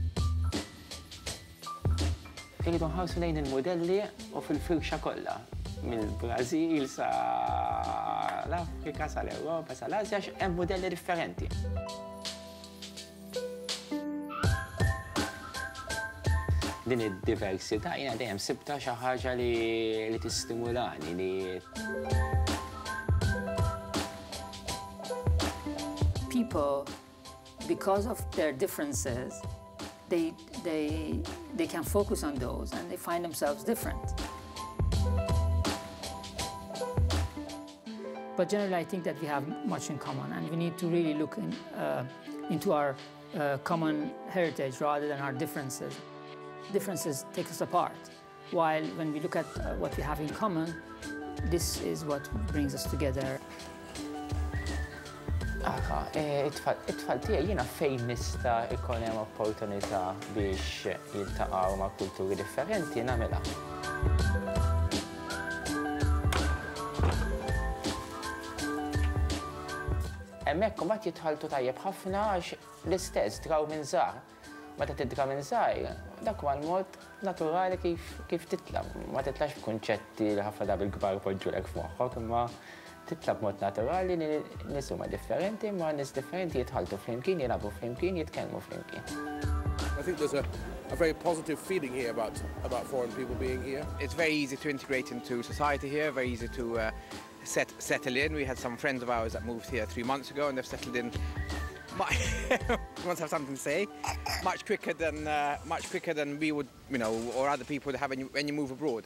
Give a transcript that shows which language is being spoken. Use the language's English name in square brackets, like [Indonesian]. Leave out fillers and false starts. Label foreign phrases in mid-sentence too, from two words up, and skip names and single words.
[Maltese] Irridu nħarsu lejn il-modelli u fil-firxa kollha, mill-Brażil sa l-Afrika, sal-Ewropa, sal-Asja, hemm modelli differenti. Din id-diversità jiena dejjem sibta xi ħaġa li tistimulani li [English] people, because of their differences, they can focus on those and they find themselves different. But generally, I think that we have much in common, and we need to really look into our common heritage rather than our differences. Differences take us apart, while when we look at what we have in common, this is what brings us together. [Maltese] It-tfal tiegħi jiena fejn nista' ikun hemm opportunità biex jiltaqgħu ma' kulturi differenti nagħmilha. Hemmhekk imbagħad jitħalltu tajjeb ħafna għax l-istess draw minn żgħar. Meta tidra minn żgħir, dak huwa l-mod naturali kif titla'. Ma titlax b'kunċetti li ħafna drabi l-kbar poġġulek f'moħħok, imma titla' b'mod naturali li nies huma differenti, ma nies differenti jitħalltu flimkien, jilagħbu flimkien, jitkellmu flimkien. [English] I think there's a very positive feeling here about foreign people being here. It's very easy to integrate into society here, very easy to settle in. We had some friends of ours that moved here 3 months ago and they've settled in must have something to say, much quicker than we would, or other people would have when you move abroad.